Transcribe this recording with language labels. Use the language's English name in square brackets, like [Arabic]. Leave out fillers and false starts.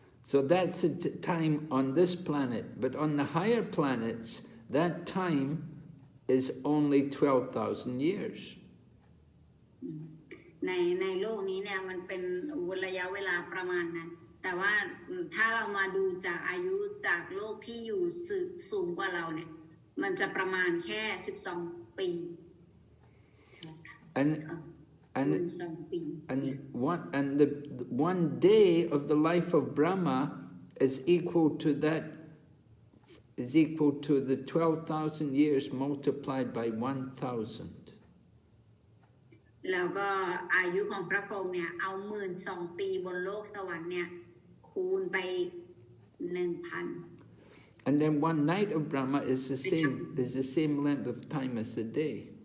[English] So that's the time on this planet, but on the higher planets, that time is only 12,000 years. [Thai] ในโลกนี้เนี่ยมันเป็นระยะเวลาประมาณนั้นแต่ว่าถ้าเรามาดูจากอายุจากโลกที่อยู่สูงกว่าเราเนี่ยมันจะประมาณแค่12 ปี [English] And the one day of the life of Brahma is equal to the 12,000 years multiplied by 1,000. [Thai] แล้วก็อายุของพระพรหมเนี่ยเอา12,000 ปีบนโลกสวรรค์เนี่ยคูณไป 1,000. [English] And then one night of Brahma is the same length of time as the day.